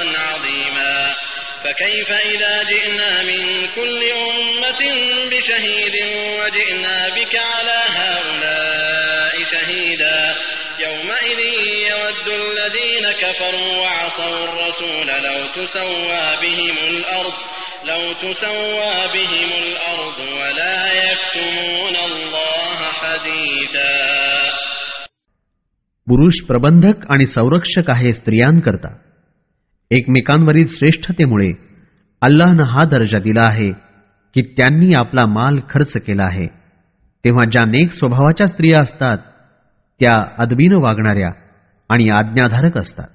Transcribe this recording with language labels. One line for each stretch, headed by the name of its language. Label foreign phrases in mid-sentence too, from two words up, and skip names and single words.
Arabic: عظيما فكيف إذا جئنا من كل أمة بشهيد وجئنا بك على هؤلاء شهيدا يومئذ يود الذين كفروا وعصوا الرسول لو تسوى بهم الأرض ولا يكتمون الله حديثا.
Marathi: पुरुष प्रबंधक आणि संरक्षक आहे स्त्रियांकरता. एकमेकांवरील श्रेष्ठतेमुळे अल्लाहनं हा दर्जा दिला आहे की त्यांनी आपला माल खर्च केला आहे. तेव्हा ज्या नेक स्वभावाच्या स्त्रिया असतात त्या अदबीनं वागणाऱ्या आणि आज्ञाधारक असतात.